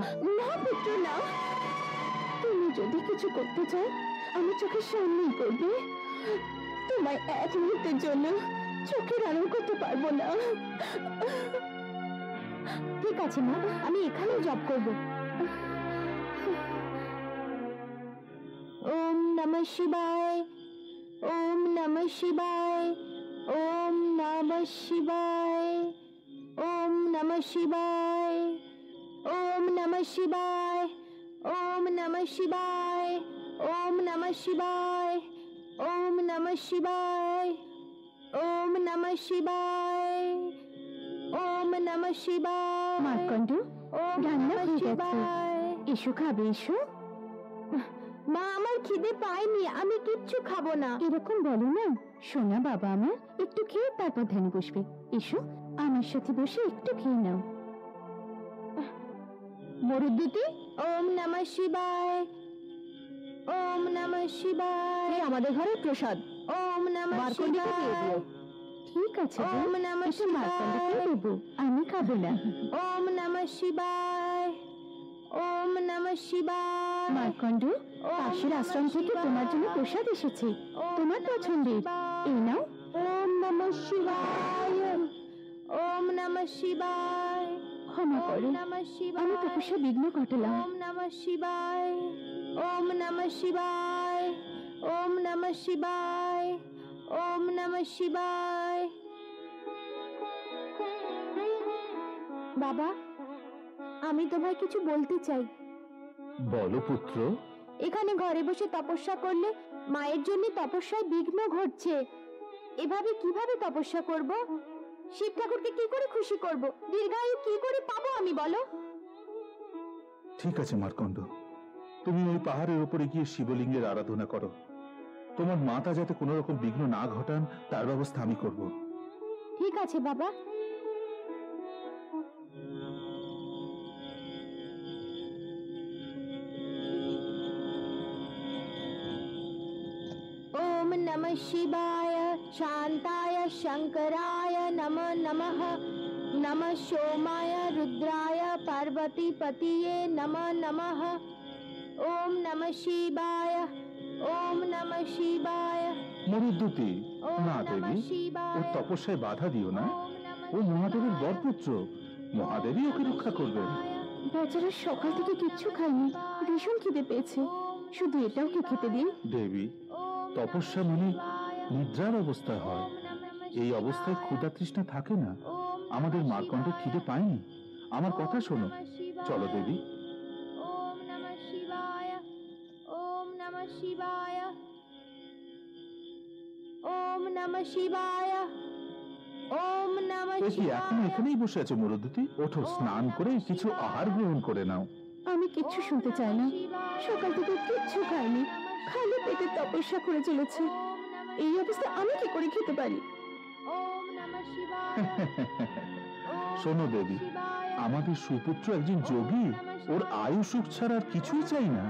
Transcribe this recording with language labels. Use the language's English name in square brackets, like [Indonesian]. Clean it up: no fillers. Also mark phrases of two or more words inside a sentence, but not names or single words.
[Bangla] না পুত্র না, তুমি যদি কিছু করতে চাও আমি চোখের সামনেই করবে। তোমায় এক মুহূর্তের জন্য চোখের আড়াল করতে পারবো না। ঠিক আছে মা, আমি এখানে জব করব। [Sanskrit] ওম নমঃ শিবায়, ওম নমঃ শিবায়, ওম নমঃ শিবায়, ওম নমঃ শিবায়, ওম নমঃ শিবায়, ওম নমঃ শিবায়, ওম নমঃ শিবায়, ওম নমঃ শিবায়, ওম নমঃ শিবায়, ওম নমঃ শিবায়। [Bangla] মার্কণ্ড, রান্না হয়ে গেছে, এসো খাবে, এসো। মা, আমার খিদে পায়নি, আমি কিচ্ছু খাবো না। এরকম বলো না সোনা বাবা আমার, একটু খেয়ে তারপর ধ্যানে বসবে। এসো আমার সাথে বসে একটু খেয়ে নাও। মরুদ্যুতি, [Sanskrit] ওম নমঃ শিবায়, ওম নমঃ শিবায়। [Bangla] আমাদের ঘরের প্রসাদ। [Sanskrit] ওম নমঃ শিবায়। [Bangla] ঠিক আছে, [Sanskrit] ওম নমঃ শিবায়। [Bangla] দেবো, আমি খাবো না। [Sanskrit] ওম নমঃ শিবায়, ওম নমঃ শিবায়। [Bangla] মার্কণ্ড, পাশের আশ্রম থেকে তোমার জন্য প্রসাদ এসেছে, তোমার পছন্দের, এই নাও। [Sanskrit] ওম নমঃ শিবায়, ওম নমঃ শিবায়। [Bangla] ক্ষমা করো, আমি তপস্যা বিঘ্ন ঘটালাম। [Sanskrit] ওম নমঃ শিবায়, ওম নমঃ শিবায়, ওম নমঃ শিবায়, ওম নমঃ শিবায়। [Bangla] বাবা, আমি তোমায় কিছু বলতে চাই। বলো পুত্র। এখানে ঘরে বসে তপস্যা করলে মায়ের জন্য তপস্যায় বিঘ্ন ঘটছে। এভাবে কিভাবে তপস্যা করব? শিব ঠাকুরকে কি করে খুশি করব? দীর্ঘায়ু কি করে পাবো আমি, বলো? ঠিক আছে মার্কণ্ড, তুমি ওই পাহাড়ের উপরে গিয়ে শিবলিঙ্গের আরাধনা করো। তোমার মাতা যাতে কোনো রকম বিঘ্ন না ঘটান তার ব্যবস্থা আমি করব। ঠিক আছে বাবা। [Sanskrit] ओम नमः शिवाय, शांताय शंकराय नमः नमः, नमः सोमाय रुद्राय पार्वती पतिये नमः नमः। ओम नमः शिवाय, ओम नमः शिवाय। [Bangla] মরুদ্যুতি, না দেবী, ওর তপস্যায় বাধা দিও না। ও মহাদেবের বরপুত্র, মহাদেবই ওকে রক্ষা করবেন। বেচারা সকাল থেকে কিচ্ছু খায়নি, ভীষণ খিদে পেয়েছে, শুধু এটাও কি খেতে দিন। দেবী, তপস্যা মানে নিদ্রার অবস্থা হয়, এই অবস্থায় ক্ষুধা তৃষ্ণা থাকে না। আমাদের মার্কণ্ড খিদে পায়নি, আমার কথা শোনো। চলো দেবী। [Sanskrit] ওম নমঃ শিবায়, ওম নমঃ শিবায়, ওম নমঃ শিবায়, ওম নমঃ [Bangla] এ কি এখন [Sanskrit] শিবায়। [Bangla] এখানেই বসে আছো মরুদ্যুতি? ওঠো, স্নান করে কিছু আহার গ্রহণ করে নাও। আমি কিচ্ছু শুনতে চাই না, সকাল থেকে কিচ্ছু খাইনি, খালি পেটে তপস্যা করে চলেছে। এই অবস্থা আমি কি করে খেতে পারি? [Sanskrit] ওম নমঃ শিবায়। [Bangla] শোনো দেবী, আমাদের সুপুত্র একজন যোগী, ওর আয়ু সুখ ছাড়া আর কিছুই চাই না।